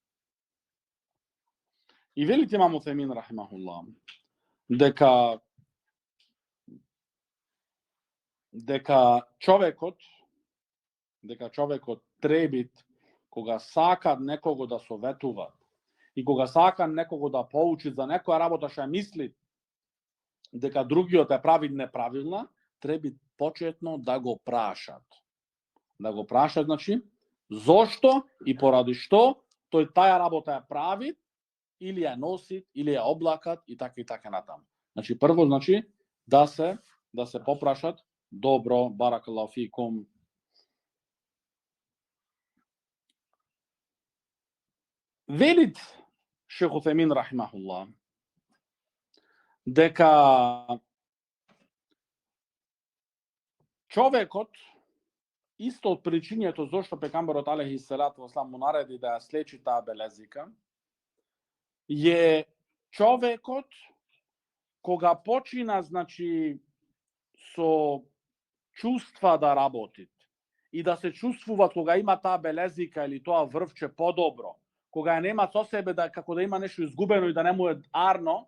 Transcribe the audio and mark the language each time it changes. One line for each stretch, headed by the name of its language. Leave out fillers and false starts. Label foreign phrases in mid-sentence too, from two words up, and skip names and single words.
Macedonian: И велите имам Утемин рахимахуллах дека човекот треби кога сака некого да советува и кога сака некого да поучи за некоја работа што мисли дека другиот е прави неправилна, треби почетно да го прашат. Да го прашат, значи, зошто и поради што тој таа работа ја прави, или ја носи, или ја облакат и така натаму. Значи, прво, значи, да се попрашат добро,
Arabic: بارك الله فيكم.
Macedonian: Велит Шейх Утемин рахимахуллах дека човекот исто од причињето зашто пекамберот
Arabic: عليه الصلاة والسلام
Macedonian: му нареди да ја слечи таа белезика е човекот кога почина значи со чувства да работи и да се чувствува кога има таа белезика или тоа врвче подобро, кога ја нема со себе да како да има нешто изгубено и да не му е арно.